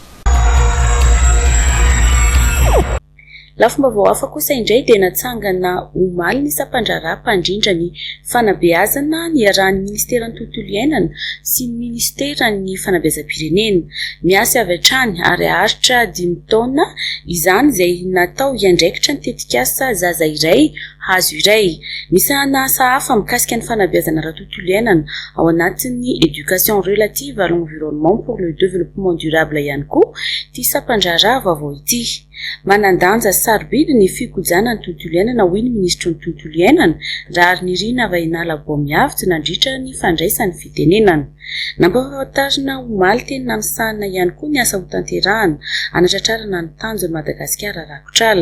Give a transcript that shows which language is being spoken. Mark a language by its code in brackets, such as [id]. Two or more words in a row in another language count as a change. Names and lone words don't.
[mg] Lafomba vao hafa kosa indray dia natsangana omaly ny sampandraraha mpandrindra ny fanabeazana ny arahan'ny ministeran'ny tontolo iainana sy ny ministeran'ny fanabeazam-pirenena. Miasa avy hatrany ary aharitra 5 taona izany izay natao hiandraikitra ny tetikasa zaza iray hazo iray. Misy asa hafa mikasika ny fanabeazana ara-tontolo iainana ao anatin'ny [fr] éducation relative à l'environnement pour le développement durable [mg] ihany koa ty sampandraraha vaovao ity. Manandanja sarobidy ny fikojana ny tontolo iainana hoy ny ministro ny tontolo iainana raha ny Rina Vainala Bomiavy nandritra ny fandraisany fitenenana. Nampahafantarina omaly teny nanosahana ihany koa ny asa ho tanterahana anatratrarana ny tanjon'i Madagasikara rakotr'ala.